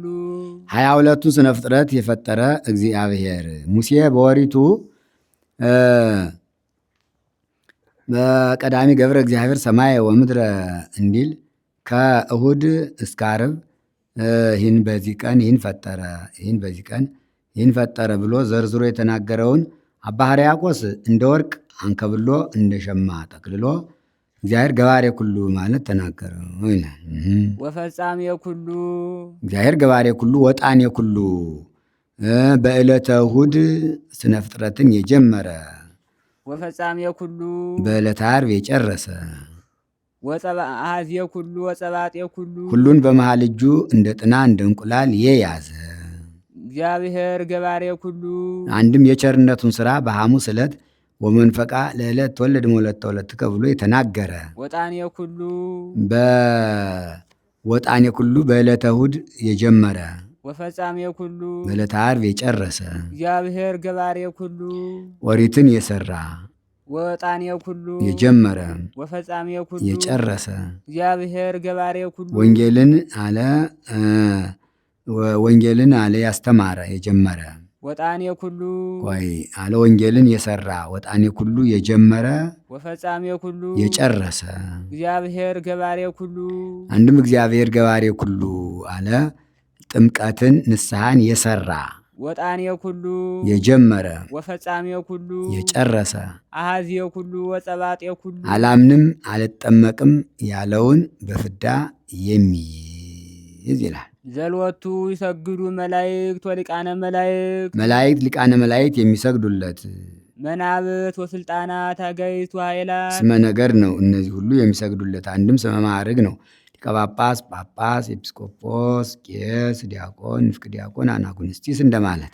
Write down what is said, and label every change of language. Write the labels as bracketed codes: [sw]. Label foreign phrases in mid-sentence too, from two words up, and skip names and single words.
[am] 22ቱን ስነ ፍጥረት የፈጠረ እግዚአብሔር ሙሴ በወሪቱ [gez] በቀዳሚ ገብረ እግዚአብሔር ሰማይ ወምድረ [am] እንዲል ከእሁድ እስከ ዓርብ ይህን በዚህ ቀን ይህን ፈጠረ፣ ይህን በዚህ ቀን ይህን ፈጠረ ብሎ ዘርዝሮ የተናገረውን አባ ሕርያቆስ እንደ ወርቅ አንከብሎ እንደ ሸማ ጠቅልሎ [gez] እግዚአብሔር ገባሬ ኩሉ [am] ማለት ተናገረው ይላል። [gez] ወፈጻሜ ኩሉ እግዚአብሔር ገባሬ ኩሉ ወጣኔ ኩሉ [am] በዕለተ እሁድ ስነ ፍጥረትን የጀመረ [gez] ወፈጻሜ ኩሉ [am] በዕለተ ዓርብ የጨረሰ [gez] አኀዜ ኩሉ ወጸባጤ ኩሉ [am] ሁሉን በመሃል እጁ እንደ ጥና እንደ እንቁላል የያዘ [gez] እግዚአብሔር ገባሬ ኩሉ [am] አንድም የቸርነቱን ሥራ በሐሙስ ዕለት [gez] ወመንፈቃ ለዕለት ተወለድ መውለድ ተወለድከ [am] ብሎ የተናገረ [gez] ወጣኔ ኩሉ በወጣኔ ኩሉ [am] በዕለተ እሁድ የጀመረ [gez] ወፈጻሜ ኩሉ [am] በዕለተ ዓርብ የጨረሰ [gez] እግዚአብሔር ገባሬ ኩሉ [am] ኦሪትን የሰራ [gez] ወጣኔ ኩሉ [am] የጀመረ [gez] ወፈጻሜ ኩሉ [am] የጨረሰ [gez] እግዚአብሔር ገባሬ ኩሉ [am] ወንጌልን አለ ያስተማረ የጀመረ [gez] ወጣኔ ኩሉ [am] ቆይ አለ ወንጌልን የሰራ [gez] ወጣኔ ኩሉ [am] የጀመረ [gez] ወፈጻሜ ኩሉ [am] የጨረሰ [gez] እግዚአብሔር ገባሬ ኩሉ [am] አንድም [gez] እግዚአብሔር ገባሬ ኩሉ [am] አለ ጥምቀትን ንስሐን የሰራ [gez] ወጣኔ ኩሉ [am] የጀመረ [gez] ወፈጻሜ ኩሉ [am] የጨረሰ [gez] አኀዜ ኩሉ ወጸባጤ ኩሉ [am] አላምንም አልጠመቅም ያለውን በፍዳ የሚይዝ ይላል። [gez] ዘልወቱ ይሰግዱ መላእክት ወሊቃነ መላእክት [am] መላእክት ሊቃነ መላእክት የሚሰግዱለት [gez] መናብርት ወስልጣናት አጋዕዝት ወኃይላት [am] ስመ ነገር ነው። እነዚህ ሁሉ የሚሰግዱለት አንድም ስመ ማዕርግ ነው። ሊቀ ጳጳስ፣ ጳጳስ፣ ኤጲስቆጶስ፣ ቄስ፣ ዲያቆን፣ ንፍቅ ዲያቆን፣ አናጉንስጢስ እንደማለት።